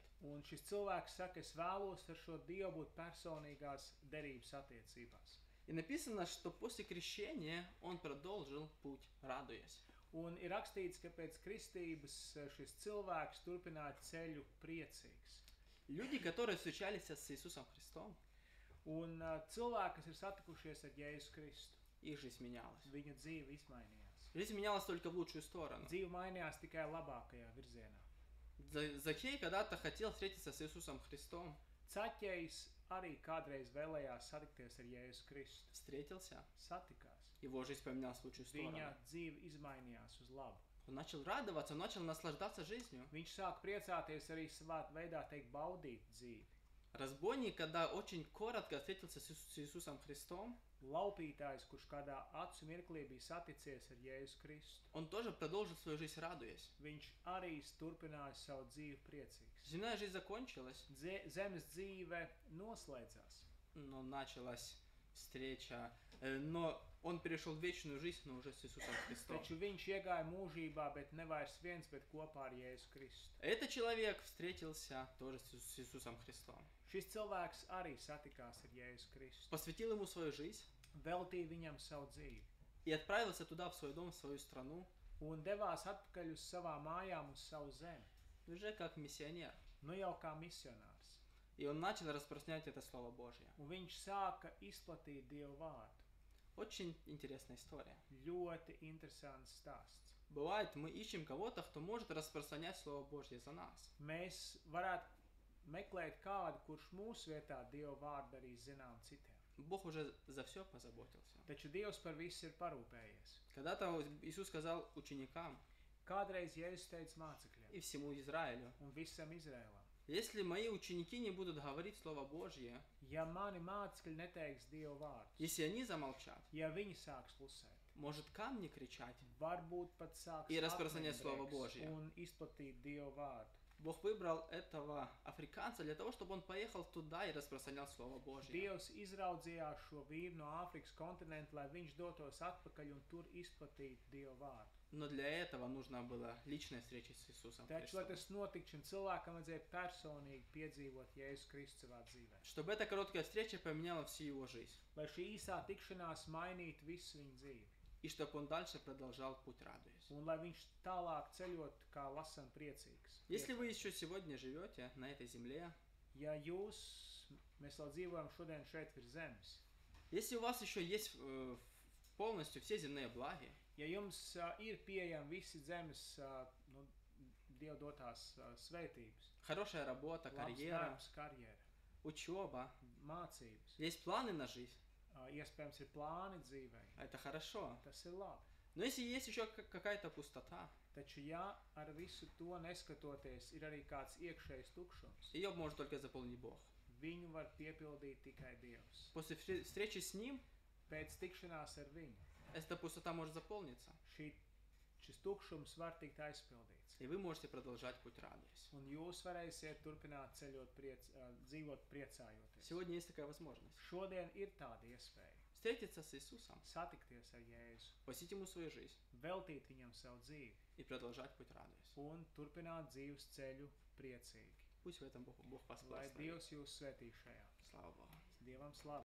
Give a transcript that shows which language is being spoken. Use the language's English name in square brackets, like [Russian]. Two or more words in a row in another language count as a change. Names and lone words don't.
[Latvian] Un šis cilvēks saka, es vēlos ar šo Dievu būt personīgās derības attiecībās. [Russian] И написано, что после крещения он продолжил путь, радуясь. [Latvian] Un ir rakstīts, ka pēc kristības šis cilvēks turpināja ceļu priecīgs. [Russian] Люди, которые встречались с Иисусом Христом, [Latvian] Un cilvēki, kas ir satikušies ar Jēzu Kristu, [Russian] их жизнь менялась. [Latvian] viņu dzīve izmainījās. [Russian] Жизнь менялась только в лучшую сторону. [Latvian] Dzīve mainījās tikai labākajā virzienā. [Russian] Захей когда-то хотел встретиться с Иисусом Христом. [Latvian] Caķējs arī kādreiz vēlējās satikties ar Jēzu Kristu. [Russian] Встретился. [Latvian] Satikās. [Russian] Его жизнь поменялась в лучшую сторону. [Latvian] Viņa dzīve izmainījās uz labu. [Russian] Он начал радоваться, он начал наслаждаться жизнью. [Latvian] Viņš sāk priecāties arī savā veidā teikt baudīt dzīvi. [Russian] Разбойник, когда очень коротко встретился с Иисусом Христом, [Latvian] Laupītājs, kurš kādā acu mirklī bija saticies ar Jēzu Kristu, [Russian] он тоже продолжил свою жизнь, радуясь. [Latvian] viņš arī turpināja savu dzīvi priecīgs. [Russian] Земная жизнь закончилась, [Latvian] Zemes dzīve noslēdzās, [Russian] но началась встреча, но он перешел в вечную жизнь, но уже с Иисусом Христом. [Latvian] taču viņš iegāja mūžībā, bet ne vairs viens, bet kopā ar Jēzu Kristu. [Russian] Этот человек встретился тоже с Иисусом Христом. [Latvian] Šis cilvēks arī satikās ar Jēzu Kristu, [Russian] Посвятил ему свою жизнь [Latvian] veltīja viņam savu dzīvi [Russian] и отправился туда, в свой дом, в свою страну, [Latvian] un devās atpakaļ uz savām mājām, uz savu zemi, [Russian] уже как миссионер. [Latvian] nu jau kā misionārs. [Russian] И он начал распространять это Слово Божье. [Latvian] Un viņš sāka izplatīt Dievu vārdu. [Russian] Очень интересная история. [Latvian] Ļoti interesants stāsts. [Russian] Бывает, мы ищем кого-то, кто может распространять Слово Божье за нас. [Latvian] Mēs varētu meklēt kādu, kurš mūsu vietā Dievu vārdu arī zinām citiem. [Russian] Бог уже за все позаботился. [Latvian] Taču Dievs par visu ir parūpējies. [Russian] Когда-то Иисус сказал ученикам [Latvian] Kādreiz Jēzus teica mācekļiem [Russian] и всему Израилю: [Latvian] un visam Izrēlam: [Russian] если мои ученики не будут говорить Слово Божье, [Latvian] ja mani mācekļi neteiks Dievu vārdu, [Russian] если они замолчат, [Latvian] ja viņi sāks klusēt, [Russian] может камни кричать. [Latvian] varbūt pat sāks [Russian] И распространять Слово [Latvian] akmeņbrēks [Russian] Божье. [Latvian] un izplatīt Dievu vārdu. [Russian] Бог выбрал этого африканца для того, чтобы он поехал туда и распространял Слово Божье. [Latvian] Dievs izraudzījās šo vīru no Āfrikas kontinenta, lai viņš dotos atpakaļ un tur izplatītu Dievu vārdu. [Russian] Но для этого нужна была личная встреча с Иисусом [Latvian] Taču, lai [Russian] Христом. [Latvian] tas notiktu, šim cilvēkam vajadzēja personīgi piedzīvot Jēzus Kristu savā dzīvē. [Russian] Чтобы эта короткая встреча поменяла всю его жизнь. [Latvian] Lai šī īsā tikšanās mainītu visu viņa dzīvi. [Russian] И чтобы он дальше продолжал путь, радуясь. [Latvian] Un lai viņš tālāk ceļot, kā lasam priecīgs. [Russian] Если вы еще сегодня живете на этой земле, [Latvian] Ja mēs vēl dzīvojam šodien šeit virs zemes, [Russian] если у вас еще есть полностью все земные благи, [Latvian] ja jums ir pieejami visi zemes Dieva dotās svētības, [Russian] хорошая работа, [Latvian] labs [Russian] карьера, [Latvian] darbs, karjera, [Russian] учеба, [Latvian] mācības, [Russian] есть планы на жизнь, [Latvian] iespējams ir plāni dzīvei, [Russian] это хорошо. [Latvian] tas ir labi. [Russian] Но если есть еще какая-то пустота, [Latvian] Taču, ja ar visu to neskatoties, ir arī kāds iekšējs tukšums, [Russian] ее может только заполнить Бог. [Latvian] viņu var piepildīt tikai Dievs. [Russian] После встречи с Ним [Latvian] Pēc tikšanās ar viņu [Russian] эта пустота может заполниться, [Latvian] šis tukšums var tikt aizpildīts. [Russian] и вы можете продолжать путь, радуясь. [Latvian] Un jūs varēsiet turpināt ceļot, dzīvot priecājoties. [Russian] Сегодня есть такая возможность. [Latvian] Šodien ir tāda iespēja [Russian] Встретиться с Иисусом, [Latvian] satikties ar Jēzu, [Russian] посвятить Ему свою жизнь [Latvian] veltīt viņam savu dzīvi [Russian] и продолжать путь, радуясь. [Latvian] un turpināt dzīves ceļu priecīgi. [Russian] Пусть в этом Бог [Latvian] Lai [Russian] благословит. [Latvian] Dievs jūs svētī šajā. [Russian] Слава Богу. [Latvian] Dievam slava!